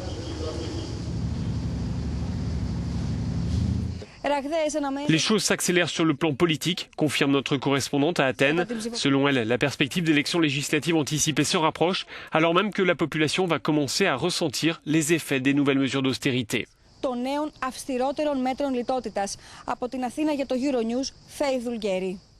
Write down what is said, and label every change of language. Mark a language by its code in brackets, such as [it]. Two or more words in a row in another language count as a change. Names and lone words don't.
[fr] Les choses s'accélèrent sur le plan politique, confirme notre correspondante à Athènes. Selon elle, la perspective d'élections législatives anticipées se rapproche, alors même que la population va commencer à ressentir les effets des nouvelles mesures d'austérité. [el] Των νέων αυστηρότερων μέτρων λιτότητας. Από την Αθήνα για το Euronews, Φέη Δουλγέρη.